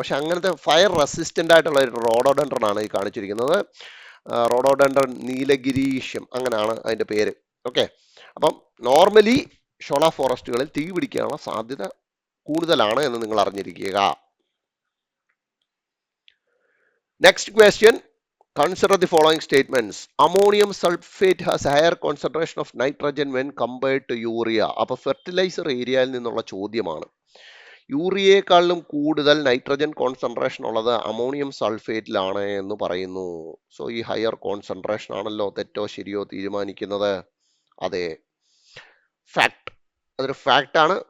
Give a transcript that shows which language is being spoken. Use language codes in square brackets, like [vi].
[ml] പക്ഷെ അങ്ങനത്തെ fire resistant ആയിട്ടുള്ള ഒരു റോഡോഡെൻഡ്രൺ ആണ് ഈ കാണിച്ചിരിക്കുന്നത്. റോഡോഡെൻഡ്രൺ നീലഗിരീഷ്യം, അങ്ങനെയാണ് അതിന്റെ പേര്. ഓക്കെ, അപ്പം നോർമലി ഷോള ഫോറസ്റ്റുകളിൽ തീ പിടിക്കാനുള്ള സാധ്യത കൂടുതലാണ് എന്ന് നിങ്ങൾ അറിഞ്ഞിരിക്കുക. [en] Next question, consider the following statements. Ammonium sulfate has higher concentration of nitrogen when compared to urea. [ml] അപ്പോൾ ഫെർട്ടിലൈസർ ഏരിയയിൽ നിന്നുള്ള ചോദ്യമാണ്. യൂറിയയെക്കാളും കൂടുതൽ നൈട്രജൻ കോൺസെൻട്രേഷൻ ഉള്ളത് അമോണിയം സൾഫേറ്റിലാണ് എന്ന് പറയുന്നു. സോ ഈ ഹയർ കോൺസെൻട്രേഷൻ ആണല്ലോ തെറ്റോ ശരിയോ തീരുമാനിക്കുന്നത്. അതെ, ഫാക്ട്. അതൊരു ഫാക്റ്റാണ്.